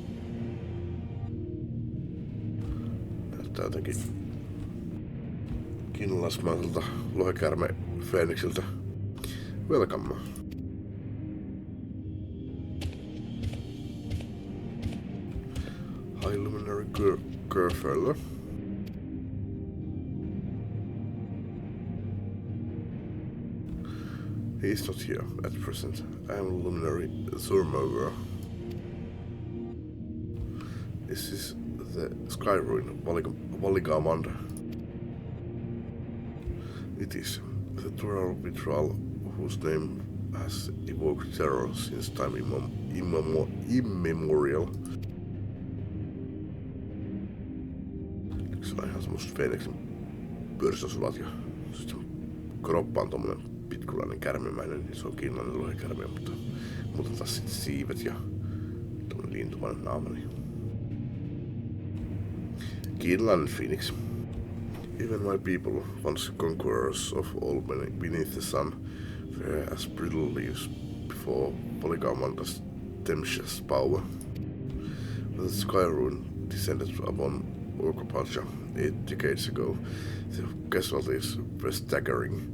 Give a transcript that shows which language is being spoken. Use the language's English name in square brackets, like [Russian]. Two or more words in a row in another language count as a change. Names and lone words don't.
[Finnish] Näyttää jotenkin kiinalaismaiselta lohikärme Feeniksiltä. [English] Welcome. High Luminary Girlfella. He is not here at present. I am Luminary Surmover. This is the Sky Ruin, Valigamanda. It is the Tural Vitral whose name has evoked terror since time immemorial. [Finnish] Se on ihan semmoset Feeniksin pyöristösulat ja sitten kroppa on tommonen pitkulainen kärmimäinen, niin se on kiinalainen lohikärme, mutta taas sitten siivet ja tommonen liintuvainen naama. Niin. Kiinalainen Phoenix. [English] Even my people, once conquerors of all beneath the sun, were as brittle leaves before Polygamanda's tempestuous power. When the Sky Ruin descended upon Orkopacha 8 decades ago, the casualties were staggering.